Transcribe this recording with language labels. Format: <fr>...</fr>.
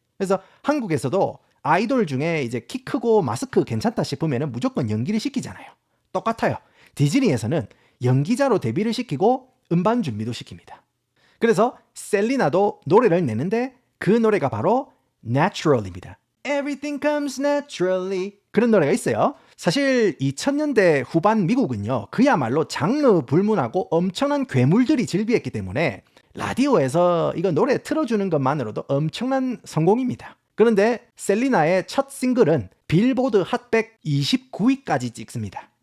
<ko>그래서 한국에서도 아이돌 중에 이제 키 크고 마스크 괜찮다 싶으면 무조건 연기를 시키잖아요. 똑같아요. 디즈니에서는 연기자로 데뷔를 시키고 음반 준비도 시킵니다. 그래서 셀리나도 노래를 내는데 그 노래가 바로 Natural입니다.</ko> <en>Everything comes naturally.</en> <ko>그런 노래가 있어요. 사실 2000년대 후반 미국은요, 그야말로 장르 불문하고 엄청난 괴물들이 즐비했기 때문에 라디오에서 이거 노래 틀어주는 것만으로도 엄청난 성공입니다. 그런데 셀리나의 첫 싱글은 빌보드 핫백 29위까지 찍습니다.</ko>